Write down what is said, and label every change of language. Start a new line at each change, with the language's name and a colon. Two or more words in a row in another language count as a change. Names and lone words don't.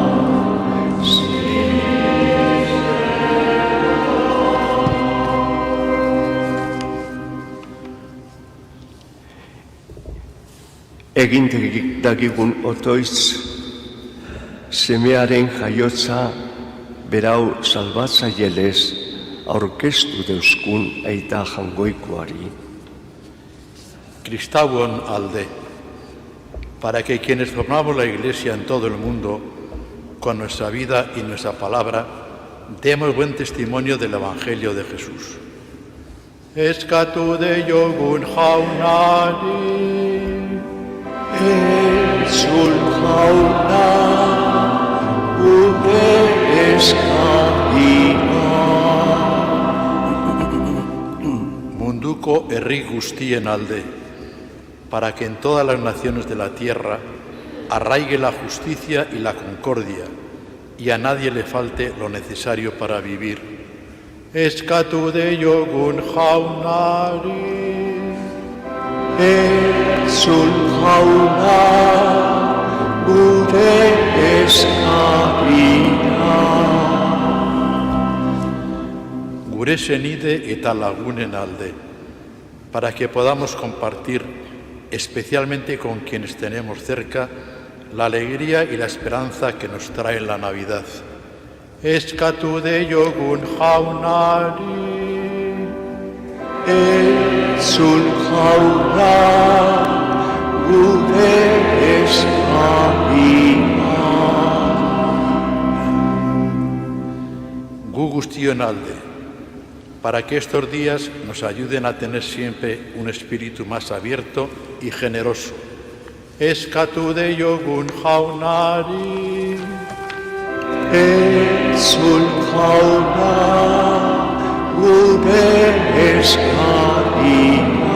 Basque: Egin dagigun otoitz, semearen jaiotza berau salbatzaielez aurkeztu deuskun aita jangoikoari. Kristauon alde,
Spanish: para que quienes formamos la Iglesia en todo el mundo, con nuestra vida y nuestra palabra, demos buen testimonio del Evangelio de Jesús.
Basque: Eskatu de jogun jaunari, Entzun jauna, gure eskaria. Munduko herri guztien alde,
Spanish: para que en todas las naciones de la tierra arraigue la justicia y la concordia, y a nadie le falte lo necesario para vivir.
Basque: Eskatu de jogun jaunari, Entzun jauna, gure eskaria. gure senide eta lagunen alde,
Spanish: para que podamos compartir, especialmente con quienes tenemos cerca, la alegría y la esperanza que nos trae la Navidad.
Basque: Eskatu de jogun jaunari, Entzun jauna, gure eskaria. gu guztion alde,
Spanish: para que estos días nos ayuden a tener siempre un espíritu más abierto y generoso.
Basque: Eskatu de jogun jaunari, Entzun jauna, gure eskaria.